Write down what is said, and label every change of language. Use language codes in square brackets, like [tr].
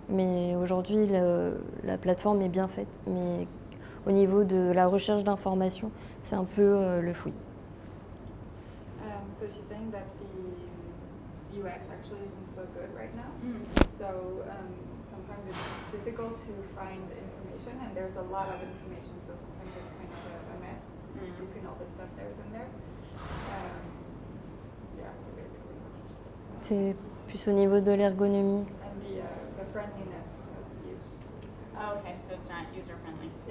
[fr] Mais aujourd'hui, la plateforme est bien faite, mais au niveau de la recherche d'informations, c'est un peu le fouillis. [en] So she's saying that the UX actually isn't so good right now. So sometimes it's difficult to find information, and there's a lot of information, so sometimes it's kind of a mess between all the stuff there's in there. Yeah, so basically what you just [fr] C'est plus au niveau de l'ergonomie. [en] and the friendliness of use. Oh, okay, so it's not user friendly.